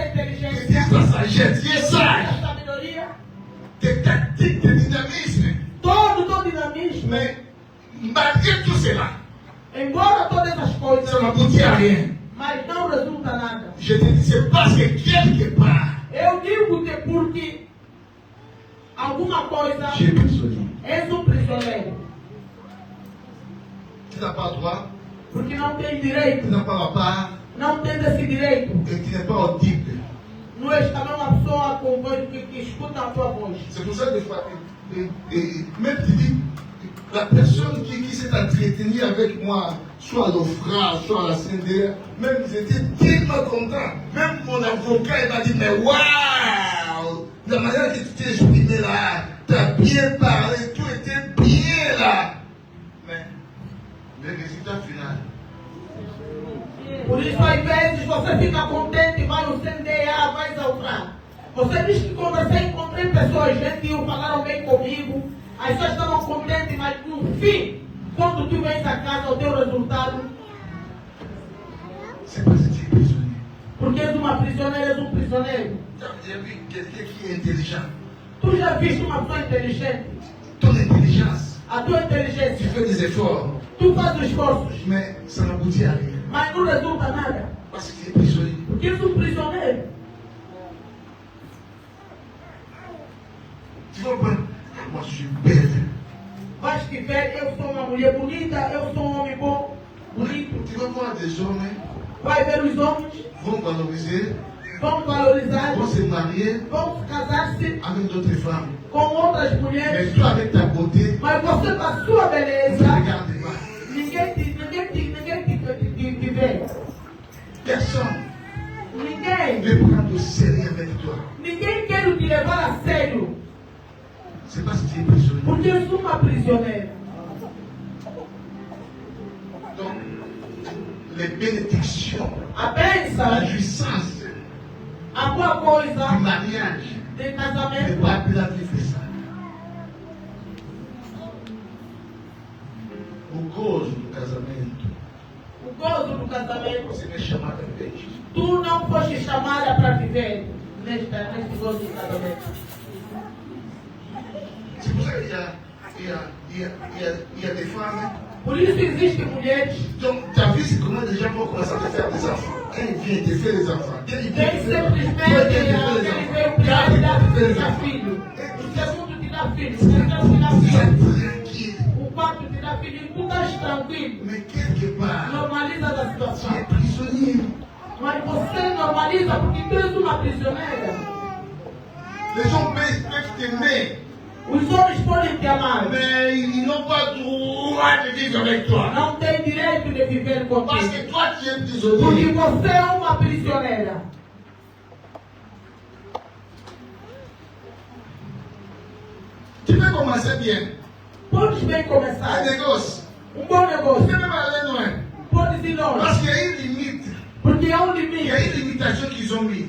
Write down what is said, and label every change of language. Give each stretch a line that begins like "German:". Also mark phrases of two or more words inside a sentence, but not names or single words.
French: Tu
Portuguese: inteligência,
French: utilises ta sagesse. Tu es sage.
Portuguese: a sabedoria,
French: Tes tactiques, tes dynamismes.
Portuguese: todo dinamismo.
French: Mais malgré tout cela,
Portuguese: Embora todas essas coisas,
French: ça n'aboutit à rien.
Portuguese: mas não resulta nada.
French: Je te dis, c'est parce que quelque part,
Portuguese: Eu digo que porque alguma coisa
French: tu es prisonnier.
Portuguese: és um prisioneiro.
French: Tu n'as pas droit,
Portuguese: Porque não tem
French: tu
Portuguese: direito,
French: n'as pas la part,
Portuguese: não tem esse direito.
French: et tu n'es pas audible.
Portuguese: Não és também uma pessoa com voz que escuta a tua voz.
French: C'est pour ça que des fois, même tu dis, la personne qui s'est entretenue avec moi, soit à l'OFRA, soit à la CNDR, même ils étaient tellement contents. Même mon avocat, il m'a dit, mais waouh, la manière que tu t'es exprimé là, tu as bien parlé, tout était bien là. Mais le résultat final,
Portuguese: Por isso, às vezes, você fica contente, vai no CNDA, vai exaltar. Você diz que conversei, encontrei pessoas gentil, falaram bem comigo. As pessoas estavam contentes, mas no fim, quando tu vens a casa, o teu resultado,
French: c'est parce que tu es prisonnier.
Portuguese: porque és uma prisioneira, és um prisioneiro.
French: Tu as déjà vu quelqu'un qui est intelligent.
Portuguese: Tu já viste uma pessoa inteligente?
French: Ton intelligence,
Portuguese: A tua
French: tu
Portuguese: inteligência,
French: fais des efforts,
Portuguese: tu fazes esforços,
French: mais ça n'aboutit à rien.
Portuguese: mas não resulta nada.
French: Parce que tu es prisonnier.
Portuguese: Porque és um prisioneiro.
French: Tu vas voir, moi je suis belle.
Portuguese: Vais te ver, eu sou uma mulher bonita, eu sou um homem bom, bonito.
French: Tu vas voir des hommes
Portuguese: Vai ver os homens,
French: vont valoriser,
Portuguese: vão valorizar,
French: vont se marier
Portuguese: vão casar-se
French: avec d'autres femmes.
Portuguese: com outras
French: Mais
Portuguese: mulheres,
French: toi avec ta beauté,
Portuguese: mas você com a sua
French: tu ne
Portuguese: beleza,
French: regardes pas.
Portuguese: ninguém te vê.
French: Personne
Portuguese: Ninguém,
French: ne veut prendre au sérieux avec toi.
Portuguese: ninguém quer te levar a sério,
French: C'est parce que tu es prisonnier.
Portuguese: porque eu sou uma prisioneira.
French: bénédictions,
Portuguese: A
French: la
Portuguese: bênção,
French: jouissance
Portuguese: a boa
French: du
Portuguese: coisa
French: mariage,
Portuguese: de
French: ne
Portuguese: casamento.
French: pas plus la vivre ça.
Portuguese: O gozo do casamento, O gozo do casamento. você me chamar de vez. Tu não foste chamada para viver neste gozo do casamento. C'est pour ça qu'il y a des femmes. Por isso existem mulheres.
French: Donc, tu as vu c'est comment les gens vont commencer à te faire des enfants. Quand ils viennent te faire des enfants, quand ils viennent
Portuguese: Nem
French: te faire
Portuguese: simplesmente
French: des
Portuguese: aquele veio
French: enfants,
Portuguese: para
French: quand ils
Portuguese: dar
French: viennent te faire des
Portuguese: a
French: enfants,
Portuguese: filho. O segundo te dá filho. O terceiro te dá filho.
French: tranquille.
Portuguese: O quarto te dá filho. E tu estás tranquilo.
French: Mais quelque part,
Portuguese: Normaliza a
French: tu es
Portuguese: situação.
French: prisonnier.
Portuguese: Mas você normaliza porque tu és uma prisioneira.
French: Les gens peuvent t'aimer,
Portuguese: Os homens podem te amar.
French: mais ils n'ont pas droit de vivre avec toi.
Portuguese: Não tem direito de viver
French: Parce
Portuguese: contigo.
French: que toi, tu es
Portuguese: Porque
French: prisonnier.
Portuguese: você é uma prisioneira.
French: Tu peux commencer bien.
Portuguese: Podes bem
French: Un
Portuguese: começar.
French: négoce.
Portuguese: Um bom
French: Tu
Portuguese: negócio.
French: peux même aller loin.
Portuguese: Podes ir longe.
French: Parce qu'il y a une limite.
Portuguese: Porque é um
French: Il y a
Portuguese: limite.
French: une limitation qu'ils ont mis.